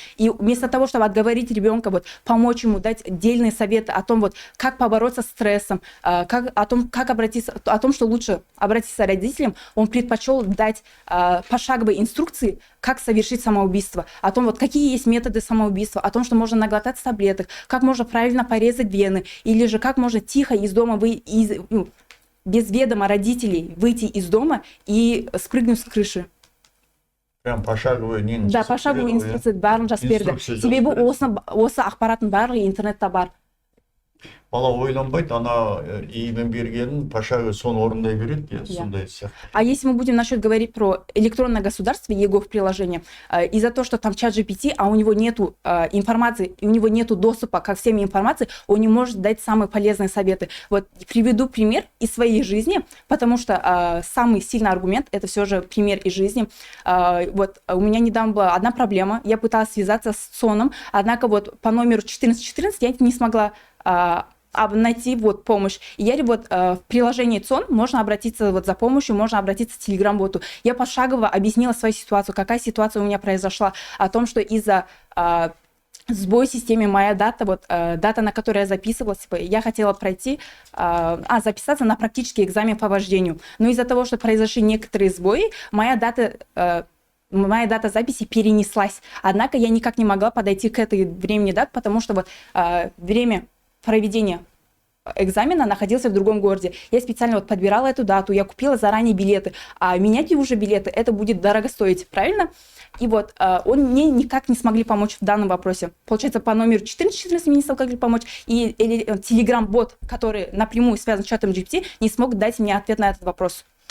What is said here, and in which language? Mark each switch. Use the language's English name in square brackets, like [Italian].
[Russian] И вместо того, чтобы отговорить ребенка, вот, помочь ему, дать дельные советы о том, вот, как побороться с стрессом, о том, что лучше обратиться к родителям, он предпочел дать пошаговые инструкции, как совершить самоубийство, о том, вот, какие есть методы самоубийства, о том, что можно наглотаться таблеток, как можно правильно порезать вены, или же как можно тихо из дома без ведома родителей выйти из дома и спрыгнуть с крыши. Прям пошаговый не. [Kazakh] Да, [Russian] пошаговый инструкция [Kazakh] барын жазып берді. Себебі осы ақпараттың барлығы интернетте бар. Бала ойланбайды, ана иімен бергенін пошаговый соны орындай береді, сондай сияқты. [Russian] А если мы будем насчет говорить про электронное государство, его в приложении, из-за того, что там чат GPT, а у него нету информации, у него нету доступа ко всем информации, он не может дать самые полезные советы. Вот приведу пример из своей жизни, потому что самый сильный аргумент — это все же пример из жизни. Вот у меня недавно была одна проблема, я пыталась связаться с ЦОНом, однако вот по номеру 1414 я не смогла найти вот помощь. И я вот в приложении ЦОН можно обратиться вот за помощью, можно обратиться к Telegram-боту. Я пошагово объяснила свою ситуацию, какая ситуация у меня произошла, о том, что из-за сбой в системе моя дата, вот дата, на которой я записывалась, я хотела записаться на практический экзамен по вождению. Но из-за того, что произошли некоторые сбои, моя дата записи перенеслась. Однако я никак не могла подойти к этой времени дат, потому что вот время проведения экзамена находился в другом городе. Я специально вот подбирала эту дату, я купила заранее билеты, а менять уже билеты, это будет дорого стоить, правильно? И вот мне никак не смогли помочь в данном вопросе. Получается, по номеру 1414 мне не смогли помочь, и Telegram-бот, который напрямую связан с чатом GPT, не смог дать мне ответ на этот вопрос.